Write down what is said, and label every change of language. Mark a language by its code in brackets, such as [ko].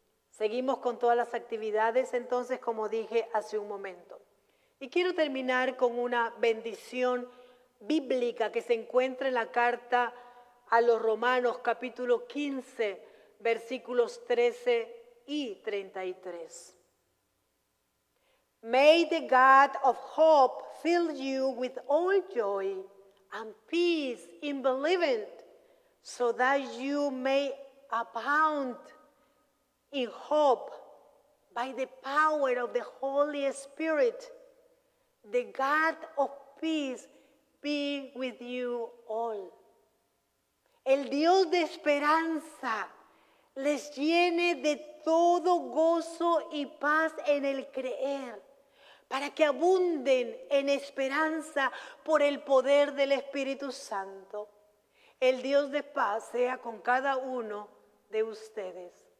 [es] Seguimos con todas las actividades, entonces, como dije hace un momento. Y quiero terminar con una bendición bíblica que se encuentra en la carta a los Romanos, capítulo 15, versículos 13 y 33. [en] May the God of hope fill you with all joy and peace in believing, so that you may abound in hope by the power of the Holy Spirit. The God of peace be with you all. [es] El Dios de esperanza les llene de todo gozo y paz en el creer, para que abunden en esperanza por el poder del Espíritu Santo. El Dios de paz sea con cada uno de ustedes.